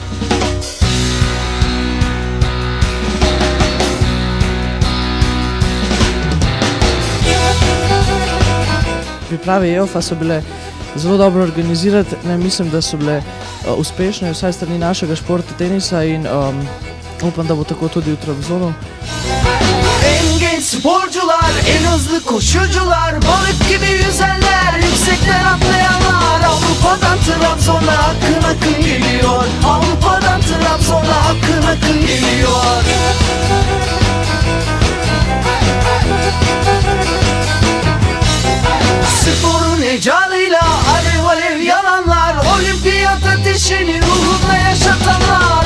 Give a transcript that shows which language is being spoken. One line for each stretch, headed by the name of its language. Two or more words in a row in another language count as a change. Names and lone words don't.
Slovenian: Priprave EOF-a so bile zelo dobro organizirane, mislim, da so bile uspešne, vsaj strani našega športa tenisa in upam, da bo tako tudi v Trabzonu.
Turkish: En genç sporcular, en hızlı koşucular, balık gibi yüzenler, yüksekten atlayanlar. Avrupa'dan Trabzon'a akın akın geliyor. Avrupa'dan Trabzon'a akın akın geliyor. Sporun heyecanıyla alev alev yananlar, olimpiyat ateşini ruhunda yaşatanlar.